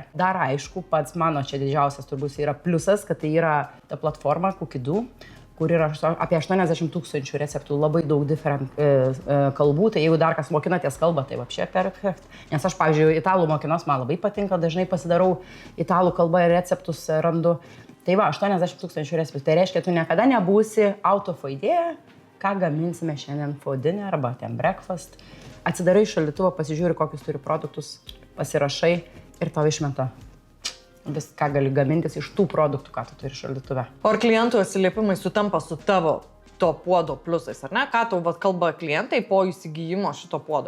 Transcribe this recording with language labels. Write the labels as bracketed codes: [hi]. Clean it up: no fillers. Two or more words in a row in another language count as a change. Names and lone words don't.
[lt] Dar aišku, pats mano čia didžiausias turbūt yra pliusas, kad tai yra ta platforma Cookidoo, kur yra apie 80 000 receptų, labai daug different kalbų, tai jeigu dar kas mokinatės kalbą, tai vapšė perfekt. Nes aš, pavyzdžiui, italų mokinos man labai patinka, dažnai pasidarau italų kalbą ir receptus randu. Tai va, 80 000 receptų, tai reiškia, tu niekada nebūsi [en] out of idea, [lt] ką gaminsime šiandien [en] for dinner [lt] arba ten breakfast. Atsidarai šaldytuvą, pasižiūri, kokius turi produktus, pasirašai ir tau išmeta. Viską gali gamintis iš tų produktų, ką tu turi šaldytuve. O ar klientų atsiliepimai sutampa su tavo to puodo pliusais, ar ne? Ką tau kalba klientai po įsigijimo šito puodo?